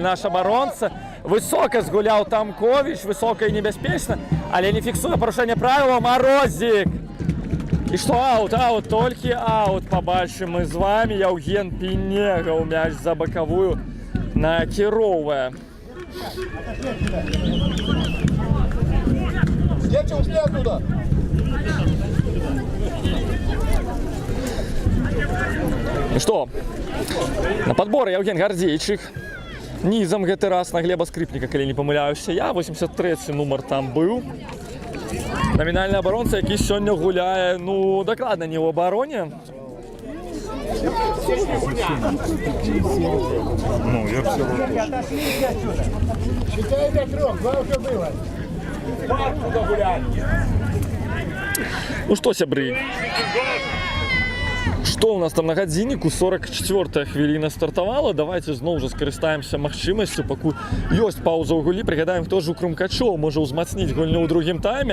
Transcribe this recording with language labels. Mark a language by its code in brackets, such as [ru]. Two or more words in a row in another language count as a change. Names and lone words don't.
[be] Наш абаронца высока згуляў Тамкович, высока і небяспечна, але не фіксуе парушэнне правіла. Марозік. І што аут, толькі аут. Пабачым мы з вами. Яўген Пінегаў мяч за бакавую накіроўвае. [ru] Дети ушли оттуда. [be] Ну што, на падборы Яўген Гардзейчык. Нізам гэты раз на Глеба Скрипніка, калі не памыляюся я. 83-й нумар там быў. Намінальны абаронца, які сёння гуляе, ну, дакладна не ў абароне. Ну, [ru] я все Считай до 3, 2 уже было. [be] Ну што, сябры, што ў нас там на гадзінніку? 44-я хвіліна стартавала. Давайте зноў жа скарыстаемся магчымасцю, пакуль ёсць пауза ў гулі. Прыгадаем, хто ж у Крумкачоў можа ўзмацніць гульню ў другім тайме.